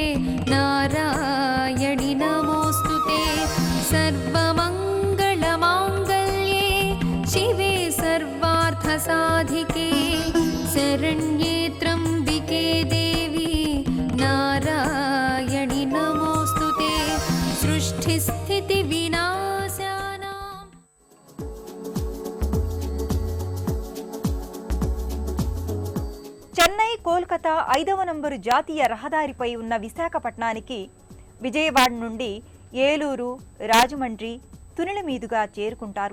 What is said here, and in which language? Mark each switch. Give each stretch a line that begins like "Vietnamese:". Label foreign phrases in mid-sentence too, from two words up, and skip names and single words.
Sanskrit: नारायणि नमोस्तुते सर्वमङ्गलमाङ्गल्ये शिवे सर्वार्थसाधिके शरण्ये त्र्यम्बिके देवी नारायणि नमोस्तुते सृष्टिस्थितिविनाशानाम्.
Telugu: చెన్నై కోల్కతా 5వ నంబరు జాతీయ రహదారిపై ఉన్న విశాఖపట్నానికి విజయవాడ నుండి ఏలూరు, రాజమండ్రి, తునిల మీదుగా చేరుకుంటారు.